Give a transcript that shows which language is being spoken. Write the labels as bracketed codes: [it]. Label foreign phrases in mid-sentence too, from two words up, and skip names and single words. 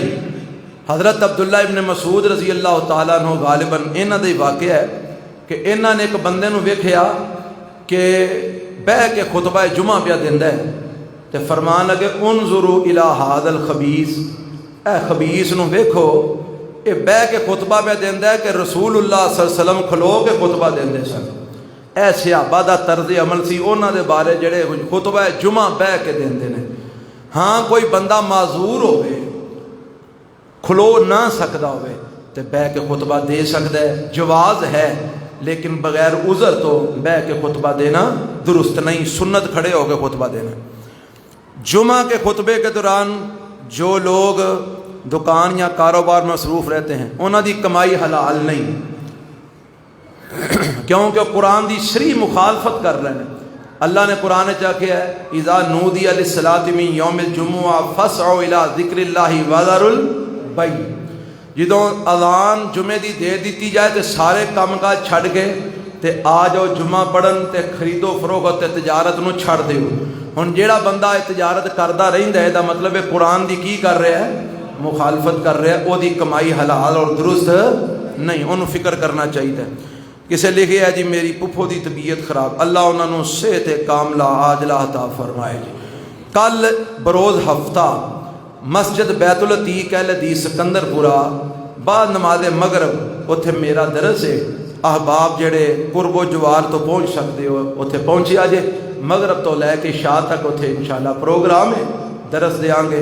[pa] حضرت عبداللہ ابن مسعود [ar] رضی اللہ تعالیٰ عنہ [pa] غالباً انہاں دا واقعہ ہے کہ انہاں نے ایک بندے نو ویکھیا کہ بہ کے خطبہ جمعہ پیا دیندا ہے تے فرمان لگے [ar] انظروا الی ھذا الخبیث، [pa] اے خبیث نو ویکھو، یہ بہ کے خطبہ پہ دیندا ہے کہ رسول اللہ [ar] صلی اللہ علیہ وسلم [pa] کھلو کے خطبہ دیندے سن۔ اے صحابہ دا طرز عمل سی انہاں دے بارے جڑے خطبہ جمعہ بہ کے دیندے نے۔ ہاں کوئی بندہ معذور ہوئے، کھلو نہ سکدا ہوئے تے بہ کے خطبہ دے سکدا ہے، جواز ہے، لیکن بغیر عذر تو بہ کے خطبہ دینا درست نہیں، سنت کھڑے ہو کے خطبہ دینا۔ [ur] جمعہ کے خطبے کے دوران جو لوگ دکان یا کاروبار میں مصروف رہتے ہیں [pa] انہاں دی کمائی حلال نہیں، کیونکہ قرآن دی صریح مخالفت کر رہے ہیں۔ اللہ نے قرآن کیا ہے [ar] اذا نودی للصلاۃ من یوم الجمعہ فاسعوا الی ذکر اللہ وذروا البیع، [pa] جدوں اذان جمعے دی دے دیتی جائے تے سارے کام کاج چھڈ کے تے آ جاؤ جمعہ پڑھن تے خرید و فروخت تے تجارت نو چھڈ دیو۔ ہن جیڑا بندہ تجارت کردا رہندا ہے دا مطلب ہے قرآن دی کی کر رہا ہے؟ مخالفت کر رہا ہے، او دی کمائی حلال اور درست نہیں، انہوں فکر کرنا چاہیے۔ کسے لکھے ہے جی میری پپھو دی طبیعت خراب، اللہ انہوں نے صحت کاملہ عاجلہ عطا فرمائے جی۔ کل بروز ہفتہ مسجد بیت العتیق اہل حدیث سکندر پورا بعد نماز مغرب اتھے میرا درس ہے، احباب جڑے قرب و جوار تو پہنچ سکتے ہو اتھے پہنچی آجے، مغرب تو لے کے شاہ تک اتھے انشاءاللہ پروگرام ہے، درس دیاں گے۔